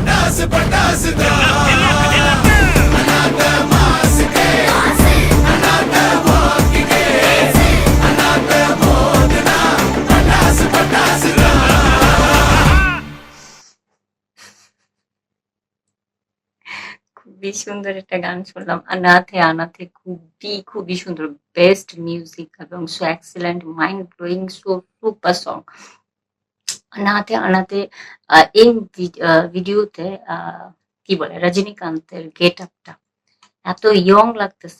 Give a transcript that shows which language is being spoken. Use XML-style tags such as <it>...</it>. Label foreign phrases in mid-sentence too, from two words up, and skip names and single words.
<ta>பட்டாசு பட்டாசு தான் அண்ணாத்த மாசுக்கே அண்ணாத்த வாக்கிக்கே அண்ணாத்த மோதுனா பட்டாசு பட்டாசு தான்</ta> <bn>খুবই সুন্দর একটা গান শুনলাম। আনাথে আনাথে খুবই সুন্দর,</bn> <en>best music</en> <bn>এবং</bn> <en>so excellent, mind blowing, so super song.</en> <bn>আনাথে আনাথে এই ভিডিওতে কি বলে রজনীকান্তের গেট আপটা এত ইয়ং লাগতেছে।</bn>